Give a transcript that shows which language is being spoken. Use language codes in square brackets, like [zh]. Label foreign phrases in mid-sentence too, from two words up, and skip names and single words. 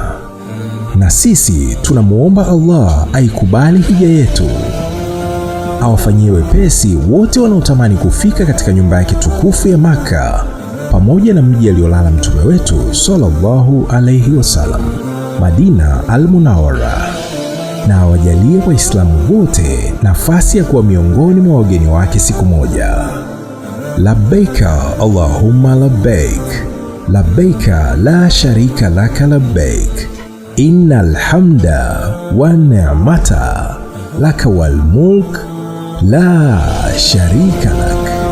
[sw] Na sisi tunamuomba Allah aikubali hija yetu, awafanyie wepesi wote wanaotamani kufika katika nyumba yake tukufu ya Maka pamoja na mji aliolala mtume wetu [ar] صلى الله عليه وسلم, [sw] Madina al-Munawwara, na awajalie Waislamu wote nafasi ya kuwa miongoni mwa wageni wake siku moja. [ar] لبيك اللهم لبيك لبيك لا شريك لك لبيك إن الحمد والنعمة لك والملك لا شريك لك.